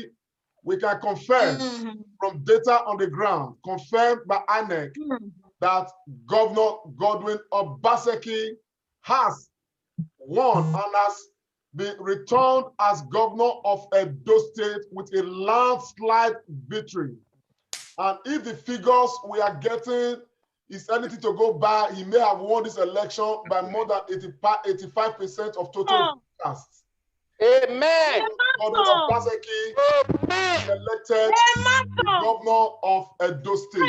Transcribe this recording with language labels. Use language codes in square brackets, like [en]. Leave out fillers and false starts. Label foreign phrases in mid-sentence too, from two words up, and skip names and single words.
[en] We can confirm from data on the ground, confirmed by INEC, that Governor Godwin Obaseki has won and has been returned as governor of Edo State with a landslide victory. And if the figures we are getting is anything to go by, he may have won this election by more than 85% of total casts. Amen. Godwin Obaseki elected the governor of Edo State.